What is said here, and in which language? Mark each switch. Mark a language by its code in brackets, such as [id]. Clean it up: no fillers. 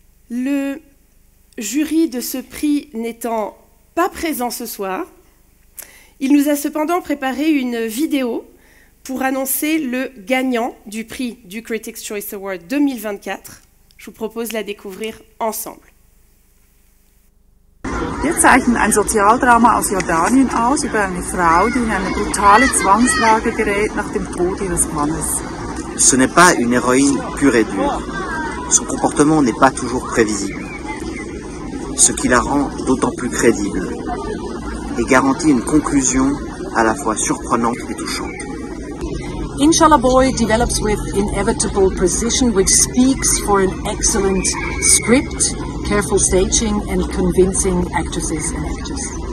[fr] Le jury de ce prix n'étant pas présent ce soir, il nous a cependant préparé une vidéo pour annoncer le gagnant du prix du Critics' Choice Award 2024. Je vous propose de la découvrir ensemble. [de] Wir zeichnen ein Sozialdrama aus Jordanien aus über eine Frau, die in eine brutale Zwangslage gerät nach dem Tod ihres Mannes. [fr] Ce n'est pas une héroïne pure et dure. Son comportement n'est pas toujours prévisible, ce qui la rend d'autant plus crédible et garantit une conclusion à la fois surprenante et touchante. [en] Inshallah Boy develops with inevitable precision, which speaks for an excellent script, careful staging and convincing actresses and actors.